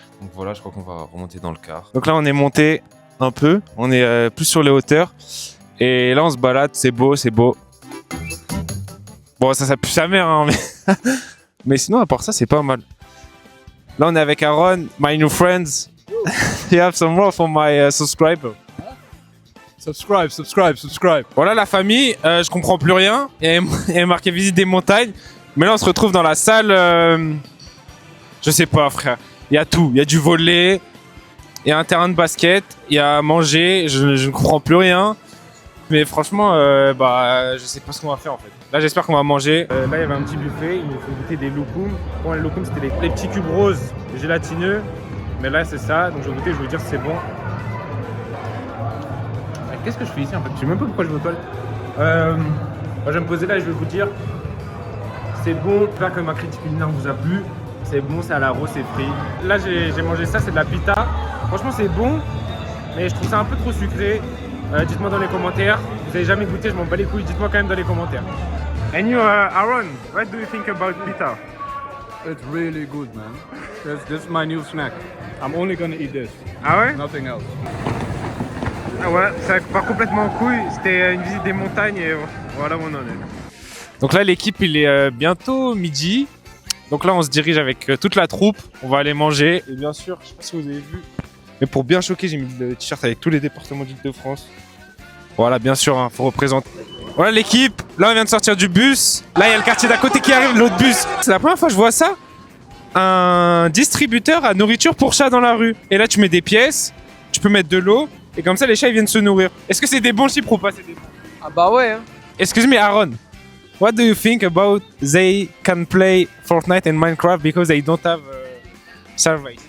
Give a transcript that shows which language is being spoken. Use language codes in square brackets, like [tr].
[fr] Donc voilà, je crois qu'on va remonter dans le car. Donc là, on est monté un peu. On est plus sur les hauteurs. Et là, on se balade. C'est beau. Bon, ça pue sa mère, hein, mais... mais sinon, à part ça, c'est pas mal. Là, on est avec Aaron, [en] my new friends. You have some more for my subscriber. Subscribe. [fr] Voilà la famille, je comprends plus rien. Il y a marqué visite des montagnes. Mais là on se retrouve dans la salle. Je sais pas frère. Il y a tout. Il y a du volley. Il y a un terrain de basket. Il y a à manger. Je ne comprends plus rien. Mais franchement, je sais pas ce qu'on va faire en fait. Là j'espère qu'on va manger. Là il y avait un petit buffet. Il nous faut goûter des loukoums. Bon, les loukoums c'était les petits cubes roses gélatineux. Mais là c'est ça. Donc je vais goûter, je vais vous dire si c'est bon. Qu'est-ce que je fais ici en fait? Je sais même pas pourquoi je me colle. Je vais me poser là et je vais vous dire. C'est bon, j'espère que ma critique culinaire vous a plu. C'est bon, c'est à la rose, c'est frit. Là j'ai mangé ça, c'est de la pita. Franchement c'est bon, mais je trouve ça un peu trop sucré. Dites-moi dans les commentaires. Vous avez jamais goûté, je m'en bats les couilles. Dites-moi quand même dans les commentaires. [en] And you, Aaron, what do you think about pita? It's really good, man. This is my new snack. I'm only gonna eat this. [fr] Ah ouais? [en] Nothing else. [fr] Ah ouais, ça part complètement en couille. C'était une visite des montagnes et voilà où on en est. Donc là, l'équipe, il est bientôt midi. Donc là, on se dirige avec toute la troupe. On va aller manger. Et bien sûr, je sais pas si vous avez vu, mais pour bien choquer, j'ai mis le t-shirt avec tous les départements d'Île-de-France. Voilà, bien sûr, hein, faut représenter. Voilà l'équipe. Là, on vient de sortir du bus. Là, il y a le quartier d'à côté qui arrive, l'autre bus. C'est la première fois que je vois ça. Un distributeur à nourriture pour chats dans la rue. Et là, tu mets des pièces, tu peux mettre de l'eau. Et comme ça, les chats, ils viennent se nourrir. Est-ce que c'est des bons chiffres ou pas? C'est des bons. Ah bah ouais, hein. [en] Excuse me, Aaron. What do you think about they can play Fortnite and Minecraft because they don't have survey?